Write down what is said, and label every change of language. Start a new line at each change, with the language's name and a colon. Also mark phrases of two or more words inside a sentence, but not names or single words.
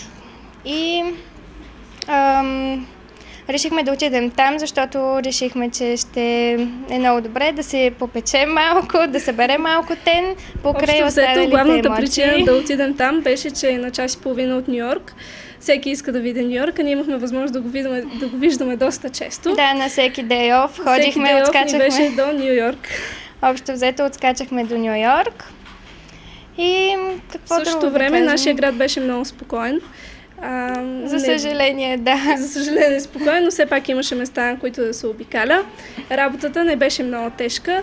Bulgarian: И решихме да отидем там, защото решихме, че ще е много добре да се попечем малко, да съберем малко тен покрай останалите емоции. Главната причина да отидем там беше, че е на час и половина от Нью-Йорк. Всеки иска да види Нью-Йорк, а ние имахме възможност да го виждаме доста често. Да, на всеки
English: day off
Bulgarian: ходихме, отскачахме. Всеки
English: day off
Bulgarian: ни беше до Нью-Йорк. Общо взето отскачахме до Нью-Йорк. И какво друго? В същото време нашия град беше много спокоен. За съжаление, да. За съжаление, спокойно, но все пак имаше места, на които да се обикаля. Работата не беше много тежка.